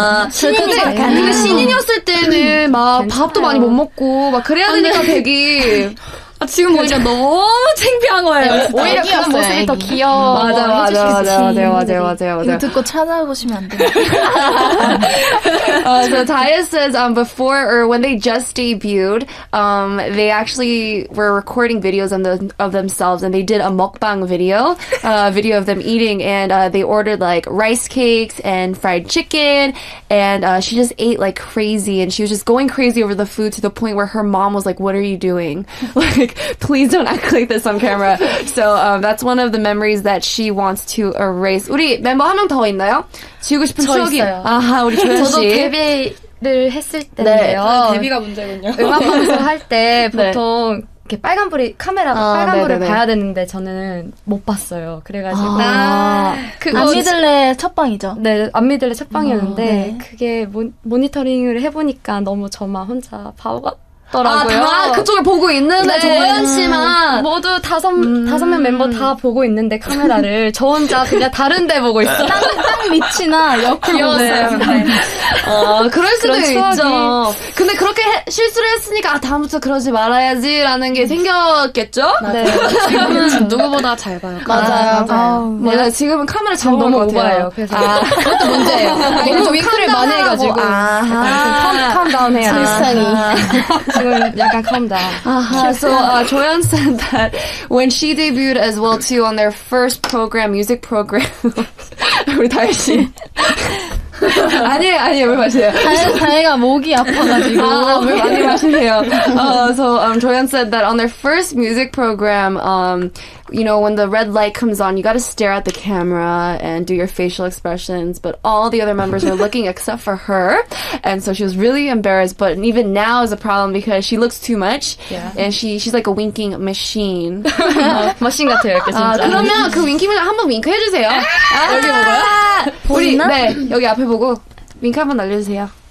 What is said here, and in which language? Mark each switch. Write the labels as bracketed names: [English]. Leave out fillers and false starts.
[Korean] 근데 신인이었을 때는 막 밥도 많이 못 먹고 막 그래야 되니까 백이 지금 보니까 너무 창피한 거예요. 오히려 그런 모습이 더 귀여워. 맞아요. 이거 듣고 찾아보시면 안 돼요. [English] So Taya says before or when they just debuted, they actually were recording videos of themselves and they did a mukbang video of them eating and they ordered like rice cakes and fried chicken and she just ate like crazy and she was just going crazy over the food to the point where her mom was like, "What are you doing? Like, please don't act like this on camera." So that's one of the memories that she wants to erase. [Korean] 우리 멤버 한 명 더 있나요? 지우고 싶은 추억이. 있어요. 아하, 우리 조연 씨. 저도 데뷔를 했을 때인데요. 데뷔가 문제군요. 음악 방송 할 때 네. 보통 이렇게 빨간불이 카메라가 빨간불을 네네네. 봐야 되는데 저는 못 봤어요. 그래가지고 그거 안 믿을래 첫 방이죠. 네, 안 믿을래 첫 방이었는데 네. 그게 모니터링을 해보니까 너무 저만 혼자 바보 같더라고요. 다 그쪽을 보고 있는데 네. 조연 씨만 모두 다섯 명 멤버 다 보고 있는데 카메라를 저 혼자 그냥 다른 데 보고 있어요. 땅 밑이나 옆으로 보세요. 그럴 수도 그런 있죠. 추억이. 근데 그렇게 실수를 했으니까 다음부터 그러지 말아야지라는 게 생겼겠죠? 네. 지금은 누구보다 잘 봐요. 맞아요. 내가 지금은 카메라 잘 너무 보는 것 같아요. 오버해요. 그래서 그것도 문제예요. 너무 윙크를 많이 해가지고 캄다운 해야 돼요. 지금 약간 캄다운. [English] So Joyeon said that when she debuted as well too on their first program, music program. [Korean] 우리 다혜 씨. 아니에요, 왜 마시세요? 다혜가 목이 아파가지고. 왜 많이 마시세요? [English] So Joyeon said that on their first music program, when the red light comes on, you got to stare at the camera and do your facial expressions. But all the other members are looking except for her, and so she was really embarrassed. But even now is a problem because she looks too much, and she's like a winking machine. [Korean] 머신 같아요, 이렇게 진짜. 그러면 그 윙킹을 한번 윙크 해주세요. 여기 보고요. 우리 네 여기 앞에 보고 윙크 한번 날려주세요.